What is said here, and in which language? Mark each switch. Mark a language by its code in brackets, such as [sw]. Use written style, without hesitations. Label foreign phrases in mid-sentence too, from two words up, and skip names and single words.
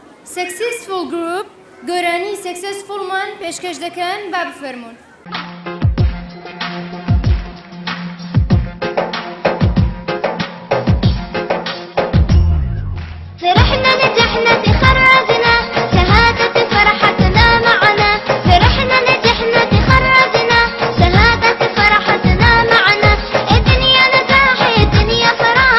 [ckb] Successful Group گۆرانی سەکسەسفوڵمان پێشکەش دەکەن با بفەرمونون. [ar] فرحنا نجحنا تخرجنا شهادة فرحتنا معنا فرحنا نجحنا تخرجنا شهادة فرحتنا معنا الدنيا نجاح الدنيا فرح